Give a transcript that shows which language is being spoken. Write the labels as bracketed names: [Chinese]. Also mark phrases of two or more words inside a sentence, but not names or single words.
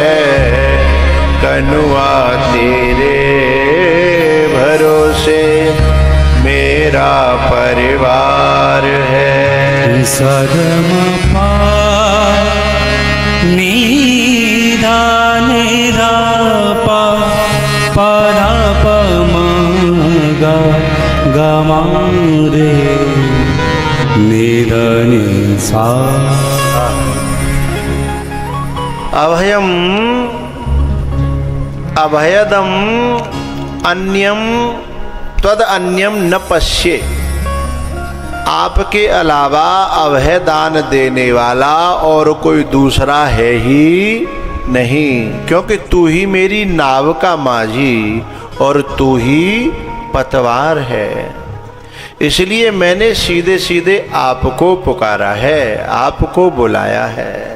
[Hindi] कनुआ तेरे भरोसे मेरा परिवार है। सगम पा नी धा धा प म गा गा मा रे नि ध नि सा। [Sanskrit] अभयम अभयदम अन्यम त्वद अन्यम न पश्ये। [Hindi] आपके अलावा अभय दान देने वाला और कोई दूसरा है ही नहीं, क्योंकि तू ही मेरी नाव का माझी और तू ही पतवार है। इसलिए मैंने सीधे सीधे आपको पुकारा है, आपको बुलाया है।